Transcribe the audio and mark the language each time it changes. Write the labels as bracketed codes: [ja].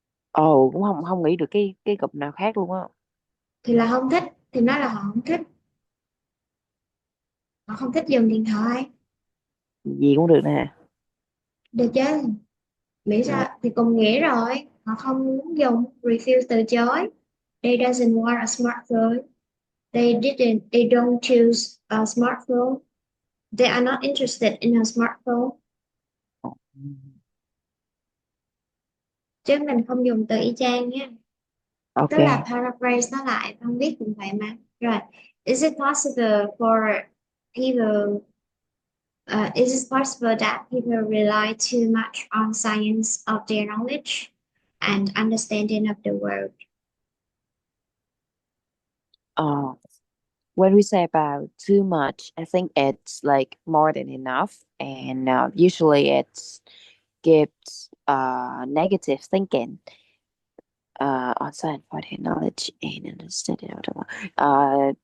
[vi] Ồ, cũng không không nghĩ được cái cụm nào khác luôn á. Thì là không thích, thì nói là họ không thích, họ không thích dùng điện thoại. Gì cũng được nè. Được chứ, nghĩ Rồi. sao thì cùng nghĩa rồi, họ không muốn dùng, refuse, từ chối. [en] They doesn't want a smartphone. They don't choose a smartphone. They are not interested in a smartphone. [vi] Ừ. Chứ mình không dùng từ y chang nhé. Ok. Tức là paraphrase nó lại, không biết cũng vậy mà. [en] Rồi, is it possible for people is it possible that people rely too much on science of their knowledge and understanding of the world? Uh, when we say about too much, I think it's like more than enough, and usually it's gives negative thinking outside for their knowledge and understanding of the world.